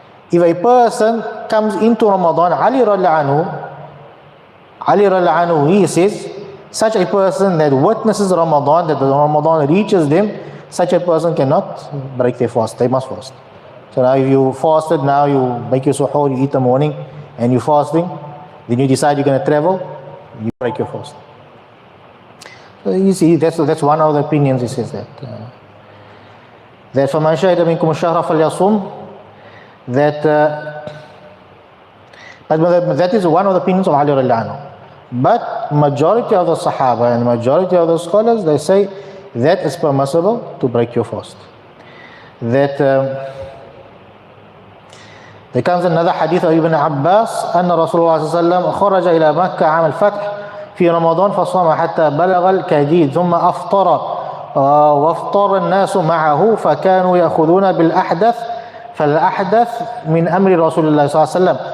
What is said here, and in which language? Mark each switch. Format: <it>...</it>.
<en>If a person comes into Ramadan, Ali radiallahu anhu, he says, such a person that witnesses Ramadan, that the Ramadan reaches them, such a person cannot break their fast. They must fast. So now if you fasted, now you make your suhoor, you eat the morning, and you're fasting, then you decide you're going to travel, you break your fast. So you see, that's one of the opinions. He says that</en> <ar>فَمَنْ شَهِدَ مِنْكُمُ الشَّهْرَ فَلْيَصُمْ.</ar> <en>But that is one of the opinions of Ali radiallahu anhu. But majority of the Sahaba and majority of the scholars, they say that it's permissible to break your fast. That there comes another hadith of Ibn Abbas</en> <ar>أن رسول الله صلى الله عليه وسلم خرج إلى مكة عام الفتح في رمضان فصام حتى بلغ الكديد ثم أفطر وافطر الناس معه فكانوا يأخذون بالأحدث فالأحدث من أمر رسول الله صلى الله عليه وسلم.</ar>